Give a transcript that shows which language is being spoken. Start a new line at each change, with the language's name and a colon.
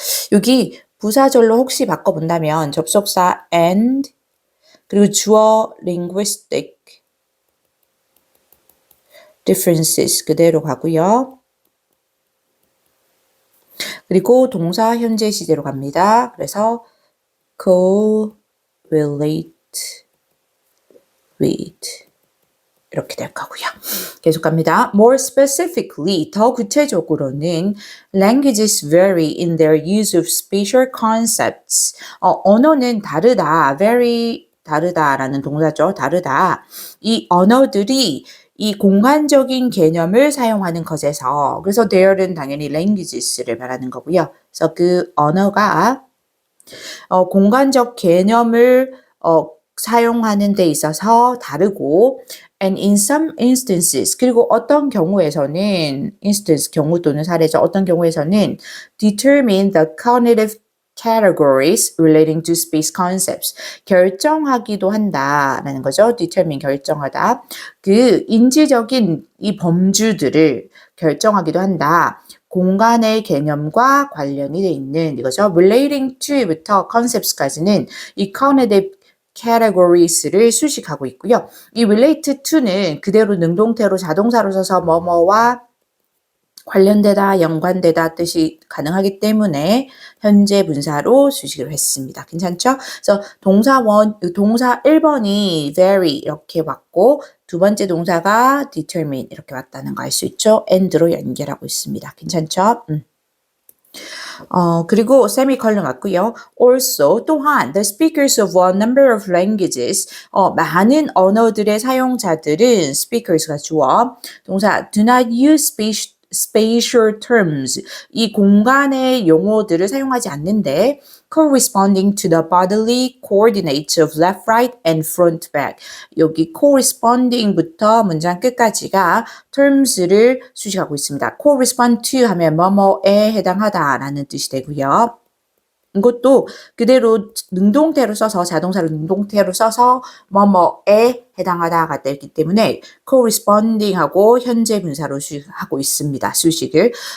Korean: 여기 부사절로 혹시 바꿔본다면 접속사
English: and
Korean: 그리고 주어
English: linguistic differences
Korean: 그대로 가고요. 그리고 동사 현재 시제로 갑니다. 그래서
English: correlate with
Korean: 이렇게 될 거고요. 계속 갑니다.
English: More specifically,
Korean: 더 구체적으로는
English: languages vary in their use of spatial concepts.
Korean: 언어는 다르다,
English: very
Korean: 다르다라는 동사죠. 다르다. 이 언어들이 이 공간적인 개념을 사용하는 것에서 그래서 there는 당연히 languages를 말하는 거고요. 그래서 그 언어가 공간적 개념을 사용하는 데 있어서 다르고
English: and in some instances
Korean: 그리고 어떤 경우에서는 instance 경우 또는 사례죠. 어떤 경우에서는
English: determine the cognitive categories relating to space concepts
Korean: 결정하기도 한다라는 거죠. determine 결정하다. 그 인지적인 이 범주들을 결정하기도 한다. 공간의 개념과 관련이 돼 있는 이거죠. relating to부터 concepts까지는 이 cognitive categories를 수식하고 있고요. 이 relate to는 그대로 능동태로 자동사로 써서 뭐뭐와 관련되다, 연관되다 뜻이 가능하기 때문에 현재 분사로 수식을 했습니다. 괜찮죠? 그래서 동사 1번이 vary 이렇게 왔고 두 번째 동사가 determine 이렇게 왔다는 거 알 수 있죠? and로 연결하고 있습니다. 괜찮죠? 그리고 세미컬론 왔고요.
English: Also
Korean: 또한
English: the speakers of a number of languages
Korean: 많은 언어들의 사용자들은 speakers가 주어 동사
English: do not use spatial terms,
Korean: 이 공간의 용어들을 사용하지 않는데
English: corresponding to the bodily coordinates of left, right, and front, back.
Korean: 여기 corresponding부터 문장 끝까지가 terms를 수식하고 있습니다.
English: correspond to
Korean: 하면 뭐뭐에 해당하다라는 뜻이 되고요. 이것도 그대로 능동태로 써서 자동사로 능동태로 써서 뭐뭐에 해당하다가 되기 때문에 corresponding하고 현재 분사로 하고 있습니다. 수식을.